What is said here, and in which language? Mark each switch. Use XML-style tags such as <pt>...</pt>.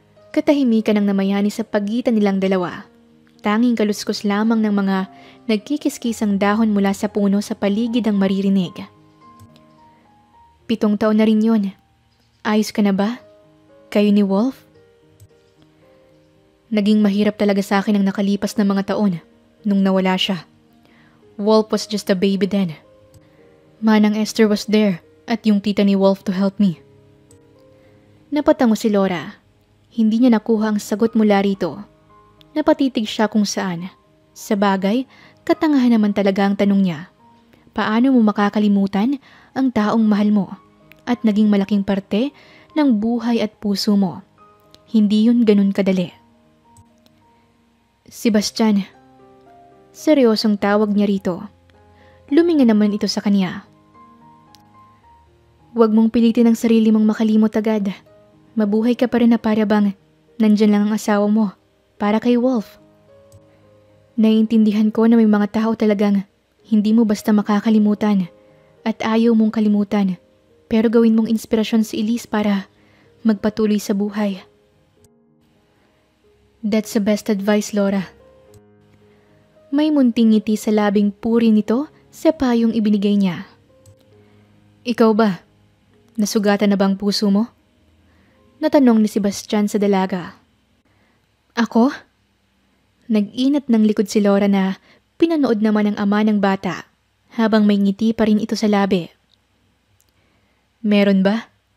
<tl>Katahimikan ang namayani sa pagitan nilang dalawa. Tanging kaluskos lamang ng mga nagkikiskisang dahon mula sa puno sa paligid ang maririnig. 7 taon na rin yun. Ayos ka na ba? Kayo ni Wolf? Naging mahirap talaga sa akin ang nakalipas na mga taon nung nawala siya.</tl> <en>Wolf was just a baby then. Manang Esther was there</en> <tl>at yung tita ni Wolf</tl> <en>to help me.</en> <tl>Napatango si Laura. Hindi niya nakuha ang sagot mula rito. Napatitig siya kung saan. Sa bagay, katangahan naman talaga ang tanong niya. Paano mo makakalimutan ang taong mahal mo at naging malaking parte ng buhay at puso mo? Hindi yun ganun kadali. Sebastian. Seryosong tawag niya rito. Luminga naman ito sa kanya. Huwag mong pilitin ang sarili mong makalimot agad. Mabuhay ka pa rin na para bang nandyan lang ang asawa mo para kay Wolf. Naiintindihan ko na may mga tao talagang hindi mo basta makakalimutan at ayaw mong kalimutan, pero gawin mong inspirasyon si Elise para magpatuloy sa buhay.</tl> <en>That's the best advice, Laura.</en> <tl>May munting ngiti sa labing puri nito sa payong ibinigay niya. Ikaw ba? Nasugatan na bang puso mo? Natanong ni Sebastian sa dalaga. Ako? Nag-inat ng likod si Laura na pinanood naman ng ama ng bata habang may ngiti pa rin ito sa labi. Meron ba?</tl>